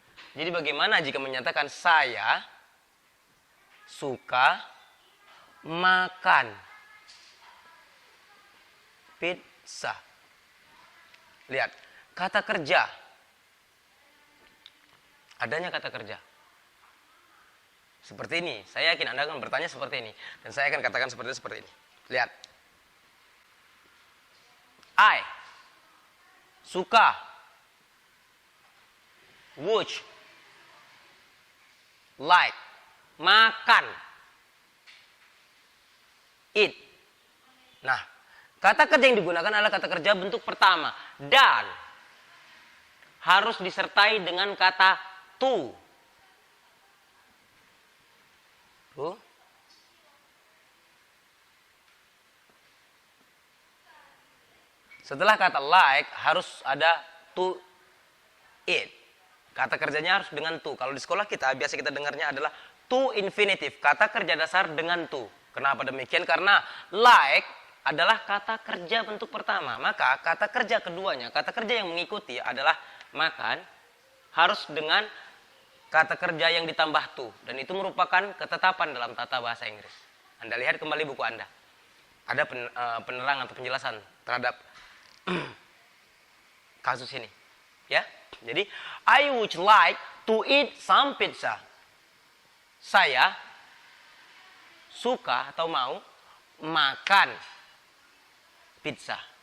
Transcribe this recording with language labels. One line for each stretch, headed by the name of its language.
Indonesian: Jadi bagaimana jika menyatakan saya suka makan pizza? Lihat, kata kerja. Adanya kata kerja. Seperti ini. Saya yakin Anda akan bertanya seperti ini. Dan saya akan katakan seperti ini. Lihat.
English: I suka would like makan eat.
Indonesian: Nah, kata kerja yang digunakan adalah kata kerja bentuk pertama dan harus disertai dengan kata to. Tuh. Setelah kata like harus ada to eat. Kata kerjanya harus dengan to. Kalau di sekolah kita biasa kita dengarnya adalah to infinitive. Kata kerja dasar dengan to. Kenapa demikian? Karena like adalah kata kerja bentuk pertama. Maka kata kerja keduanya, kata kerja yang mengikuti adalah makan harus dengan kata kerja yang ditambah to. Dan itu merupakan ketetapan dalam tata bahasa Inggris. Anda lihat kembali buku Anda. Ada penerangan atau penjelasan terhadap kasus ini. Ya.
English: Jadi, I would like to eat some pizza.
Indonesian: Saya suka atau mau makan pizza.